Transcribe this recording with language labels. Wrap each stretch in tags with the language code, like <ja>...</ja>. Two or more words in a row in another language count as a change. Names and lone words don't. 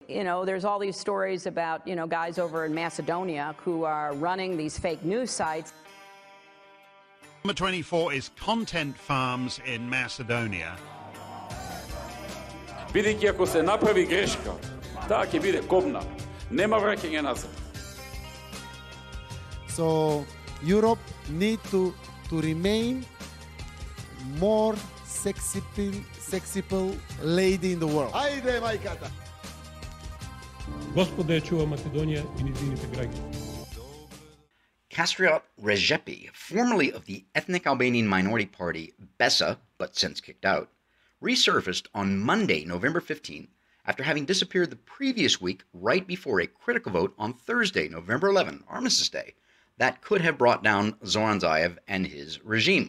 <en>You know, there's all these stories about, you know, guys over in Macedonia who are running these fake news sites. Number 24 is content farms in Macedonia.</en> <mk>Бидејќи ако се направи грешка, таа ќе биде кобна. Нема враќање назад.</mk> <en>So Europe need to remain more sexy lady in the world.</en> <mk>Ајде, мајката! Господа ја чува Македонија и низините граѓани.</mk> <en>Kastriot Rejepi, formerly of the ethnic Albanian minority party Besa, but since kicked out, resurfaced on Monday, November 15, after having disappeared the previous week right before a critical vote on Thursday, November 11, Armistice Day, that could have brought down Zoran Zaev and his regime.</en>